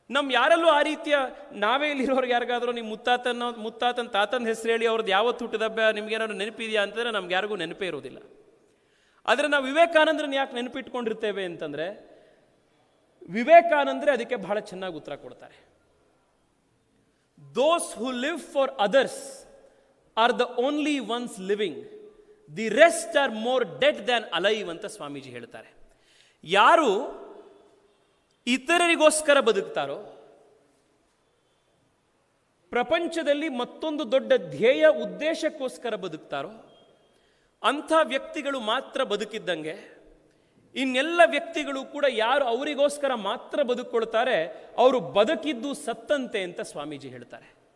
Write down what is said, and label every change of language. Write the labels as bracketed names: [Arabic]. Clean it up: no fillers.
[Kannada] ಯಾರಲ್ಲೂ ಆ ರೀತಿಯ, ನಾವೇ ಇಲ್ಲಿರೋರ್ಗೆ ಯಾರಿಗಾದ್ರೂ ನಿಮ್ಮ ಮುತ್ತಾತನ ತಾತನ ಹೆಸರು ಹೇಳಿ ಅವ್ರದ್ದು ಯಾವತ್ತು ಹುಟ್ಟಿದಬ್ಬ ನಿಮ್ಗೇನಾದ್ರು ನೆನಪಿದೆಯಾ ಅಂತಂದರೆ ನಮ್ಗೆ ಯಾರಿಗೂ ನೆನಪೇ ಇರೋದಿಲ್ಲ. ಆದರೆ ನಾವು ವಿವೇಕಾನಂದರನ್ನ ಯಾಕೆ ನೆನಪಿಟ್ಕೊಂಡಿರ್ತೇವೆ ಅಂತಂದರೆ, ವಿವೇಕಾನಂದರೆ ಅದಕ್ಕೆ ಬಹಳ ಚೆನ್ನಾಗಿ ಉತ್ತರ ಕೊಡ್ತಾರೆ. [English] Those who live for others are the only ones living. The rest are more dead than alive [Kannada] ಅಂತ ಸ್ವಾಮೀಜಿ ಹೇಳ್ತಾರೆ. ಯಾರು ಇತರರಿಗೋಸ್ಕರ ಬದುಕ್ತಾರೋ, ಪ್ರಪಂಚದಲ್ಲಿ ಮತ್ತೊಂದು ದೊಡ್ಡ ಧ್ಯೇಯ ಉದ್ದೇಶಕ್ಕೋಸ್ಕರ ಬದುಕ್ತಾರೋ, ಅಂಥ ವ್ಯಕ್ತಿಗಳು ಮಾತ್ರ ಬದುಕಿದ್ದಂಗೆ. ಇನ್ನೆಲ್ಲ ವ್ಯಕ್ತಿಗಳು ಕೂಡ ಯಾರು ಅವರಿಗೋಸ್ಕರ ಮಾತ್ರ ಬದುಕೊಳ್ತಾರೆ, ಅವರು ಬದುಕಿದ್ದು ಸತ್ತಂತೆ ಅಂತ ಸ್ವಾಮೀಜಿ ಹೇಳ್ತಾರೆ.